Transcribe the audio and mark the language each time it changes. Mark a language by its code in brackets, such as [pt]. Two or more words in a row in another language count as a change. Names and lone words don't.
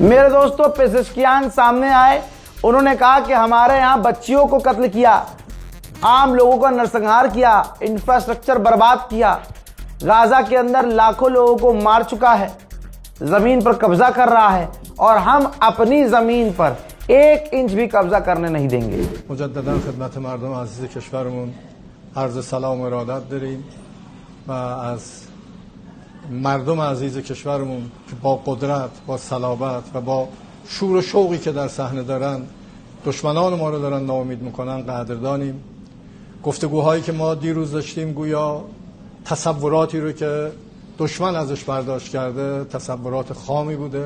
[hi] मेरे दोस्तों, पेजेश्कियान सामने आए, उन्होंने कहा कि हमारे यहां बच्चियों को कत्ल किया, आम लोगों का नरसंहार किया, इंफ्रास्ट्रक्चर बर्बाद किया, गाजा के अंदर लाखों लोगों को मार चुका है, जमीन पर कब्जा कर रहा है और हम अपनी जमीन पर 1 इंच भी कब्जा करने नहीं देंगे। [fa] مجددا خدمت مردم عزیز کشورمون عرض سلام و ارادت داریم و از مردم عزیز کشورمون که با قدرت، با صلابت و با شور و شوقی که در صحنه دارن دشمنان ما رو دارن ناامید میکنن قدردانیم گفتگوهایی که ما دیروز داشتیم گویا تصوراتی رو که دشمن ازش برداشت کرده تصورات خامی بوده.